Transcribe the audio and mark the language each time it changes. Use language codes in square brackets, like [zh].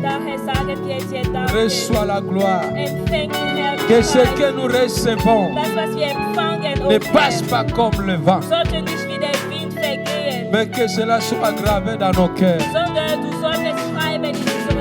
[de] Daher sagen wir dir Danke. [fr] Reçois la gloire. [de] Empfängt die [fr] Que ce [de] Herrlichkeit. [fr] que nous recevons [de] Das, was wir empfangen, [fr] ne [de] O [fr] passe [de] Herr, [fr] pas comme le vent, [de] sollte nicht wie der Wind vergehen, [fr] mais que cela soit gravé dans nos cœurs [de] sondern du solltest schreiben in unsere